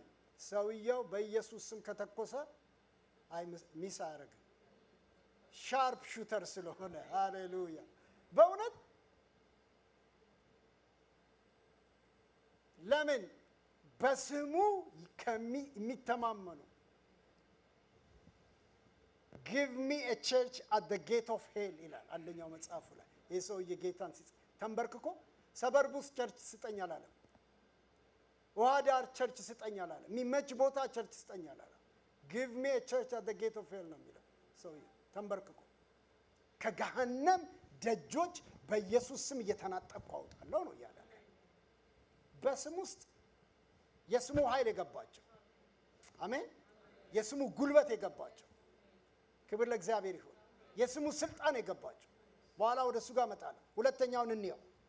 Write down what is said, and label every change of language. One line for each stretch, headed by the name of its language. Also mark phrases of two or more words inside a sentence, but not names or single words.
Amharic: ሰውየው በኢየሱስ ስም ከተኮሰ ሚስ አያደርግም።
English: sharp shooter
Amharic: ስለሆነ። ሃሌሉያ። በእውነት ለምን? በስሙ የሚተማመኑ
English: give me a church at the gate of hell
Amharic: ይላል አንደኛው መጽሐፉ ላይ። ይህ ሰውዬ ጌታን ተንበርክኮ
English: suburbs church
Amharic: ስጠኝ አላለም። ውሃ ዳር ቸርች ስጠኝ አላለም። የሚመች ቦታ ቸርች ስጠኝ አላለም።
English: give me a church at the gate of hell
Amharic: ነው የሚለው ሰውዬ ተንበርክኮ። ከገሃነም ደጆች በኢየሱስ ስም እየተናጠቅኩ አውጣለሁ ነው እያለ በስም ውስጥ የስሙ ኃይል የገባቸው አሜን። የስሙ ጉልበት የገባቸው ክብር ለእግዚአብሔር ይሁን። የስሙ ስልጣን የገባቸው በኋላ ወደ እሱ ጋር እመጣለሁ። ሁለተኛውን እንየው።